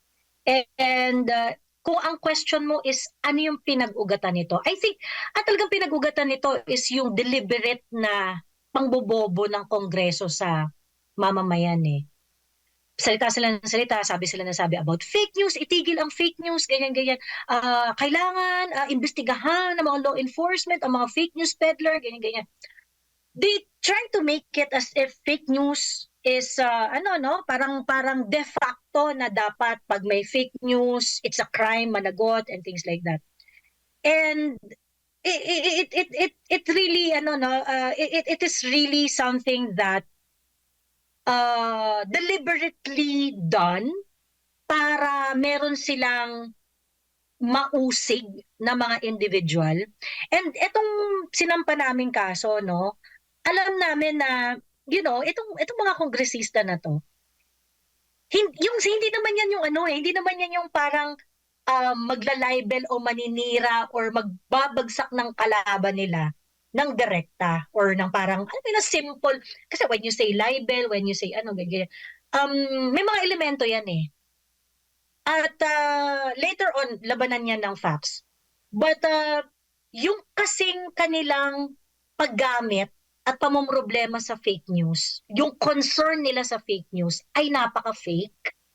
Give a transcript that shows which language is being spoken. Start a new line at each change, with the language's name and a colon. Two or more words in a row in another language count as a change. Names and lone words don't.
Filipino: And kung ang question mo is ano yung pinag-ugatan nito,
English: I think
Filipino: talagang pinag-ugatan nito is yung deliberate na pangbobobo ng Kongreso sa mamamayan eh. Salita sila ng salita, sabi sila na sabi about
English: fake news,
Filipino: itigil ang
English: fake news,
Filipino: ganyan-ganyan. Kailangan imbestigahan ng mga
English: law enforcement,
Filipino: ang mga
English: fake news peddler,
Filipino: ganyan-ganyan.
English: They try to make it as if fake news is
Filipino: parang de facto na dapat pag may
English: fake news, it's a crime, managot, and things like that. And it really it is really something that deliberately done
Filipino: para meron silang mausig na mga individual. And itong sinampa naming kaso, no, alam namin na, itong mga kongresista na to, hindi naman yan yung hindi naman yan yung parang magla-libel o maninira or magbabagsak ng kalaban nila ng direkta or ng parang na simple, kasi
English: when you say libel, when you say
Filipino: ganyan, may mga elemento yan eh. At later on labanan yan ng facts, but yung kasing kanilang paggamit at pamomroblema sa
English: fake news,
Filipino: yung concern nila sa
English: fake news
Filipino: ay napaka-fake.